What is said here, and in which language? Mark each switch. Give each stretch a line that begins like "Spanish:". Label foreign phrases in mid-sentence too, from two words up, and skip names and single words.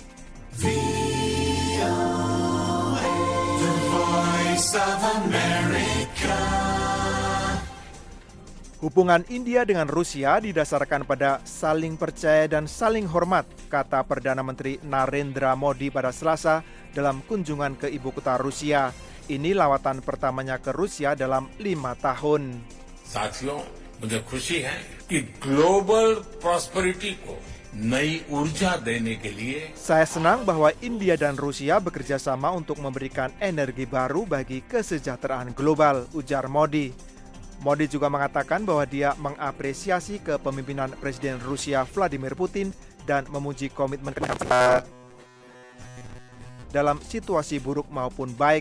Indonesian: Hubungan India dengan Rusia didasarkan pada saling percaya dan saling hormat, kata Perdana Menteri Narendra Modi pada Selasa dalam kunjungan ke ibu kota Rusia. Ini lawatan pertamanya ke Rusia dalam 5 tahun.
Hindi: साथियों, मुझे खुशी है कि
English: global prosperity
Hindi: को नई ऊर्जा देने के लिए
Indonesian: Saya senang bahwa India dan Rusia bekerja sama untuk memberikan energi baru bagi kesejahteraan global, ujar Modi. Modi juga mengatakan bahwa dia mengapresiasi kepemimpinan Presiden Rusia Vladimir Putin dan memuji komitmen dalam situasi buruk maupun baik.